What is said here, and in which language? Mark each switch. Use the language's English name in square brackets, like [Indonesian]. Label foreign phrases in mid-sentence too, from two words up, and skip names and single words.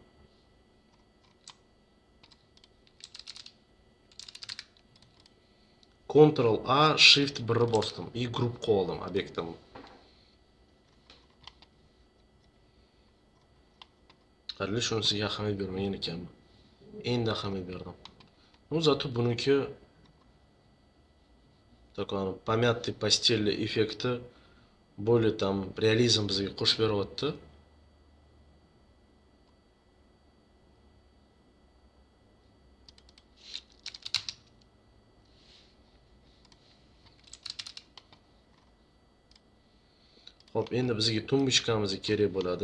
[Uzbek] Ctrl A, Shift 1 bosdim. I group qildim obyektimni. Qarli shunisiga ahamiyat bermagan ekanman. Endi ahamiyat berdim. Zato buniki [Russian] такой помятый постельный эффекти более там реализм [Uzbek] bizga qo'shib beryapti. Xo'p, endi bizga tumbuchkamiz kerak bo'ladi.